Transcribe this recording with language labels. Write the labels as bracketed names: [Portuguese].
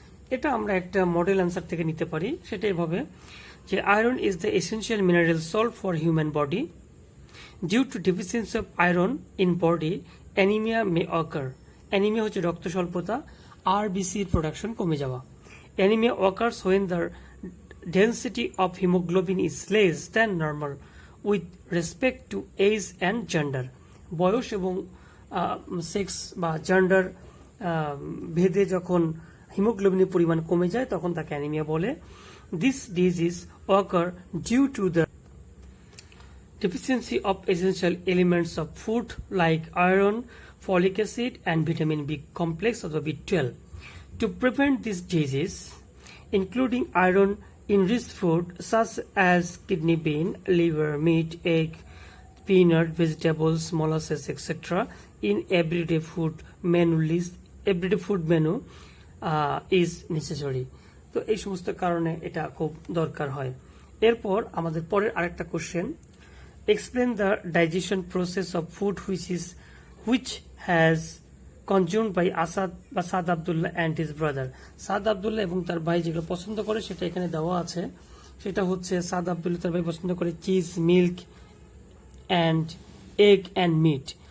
[Bangla] এটা আমরা একটা মডেল অ্যান্সার থেকে নিতে পারি। সেটা এভাবে যে [English] Iron is the essential mineral salt for human body. Due to deficiency of iron in body anaemia may occur. [Bangla] Anaemia হচ্ছে রক্ত স্বল্পতা, আরবিসির প্রোডাকশন কমে যাওয়া। [English] Anaemia occurs when the density of hemoglobin is less than normal with respect to age and gender. [Bangla] বয়স এবং sex বা gender ভেদে যখন হিমোগ্লোবিনের পরিমাণ কমে যায় তখন তাকে অ্যানিমিয়া বলে। [English] This disease occur due to the deficiency of essential elements of food like iron, folic acid and vitamin B complex or the B12. To prevent this disease, including iron in rich food such as kidney bean, liver, meat, egg, peanut, vegetables, molasses, etc. in everyday food menu is necessary. [Bangla] তো এই সমস্ত কারণে এটা খুব দরকার হয়। এরপর আমাদের পরের আরেকটা question, [English] Explain the digestion process of food which has consumed by Asad বা Saad Abdullah and his brother. [Bangla] সাদ আবদুল্লাহ এবং তার ভাই যেগুলো পছন্দ করে সেটা এখানে দেওয়া আছে। সেটা হচ্ছে সাদ আবদুল্লাহ তার ভাই পছন্দ করে cheese, milk and egg and meet.